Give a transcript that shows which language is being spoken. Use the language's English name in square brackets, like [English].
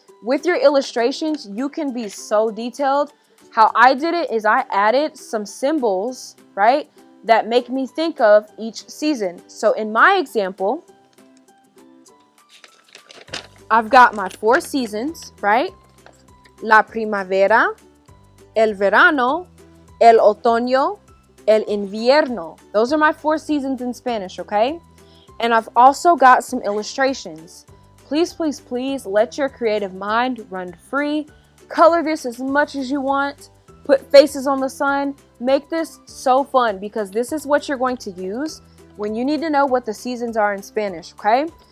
[English] With your illustrations, you can be so detailed. How I did it is I added some symbols, right, that make me think of each season. So in my example, I've got my 4 seasons, right? [Spanish] La primavera, el verano, el otoño, el invierno. [English] Those are my 4 seasons in Spanish, okay? And I've also got some illustrations. Please, please, please let your creative mind run free. Color this as much as you want. Put faces on the sun. Make this so fun because this is what you're going to use when you need to know what the seasons are in Spanish, okay?